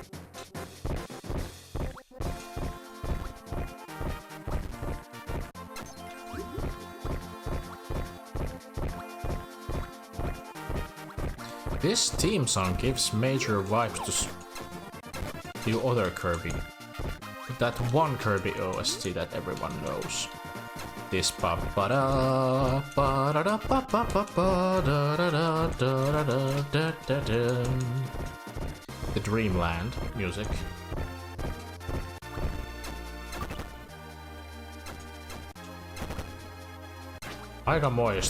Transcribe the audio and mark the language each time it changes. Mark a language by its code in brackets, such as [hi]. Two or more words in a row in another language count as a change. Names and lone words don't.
[en] This theme song gives major vibes to the other Kirby. That one Kirby OST that everyone knows. This pa pa da pa da da pa pa pa pa da da da da da da da da. The Dream Land music. [fi] Aika moista.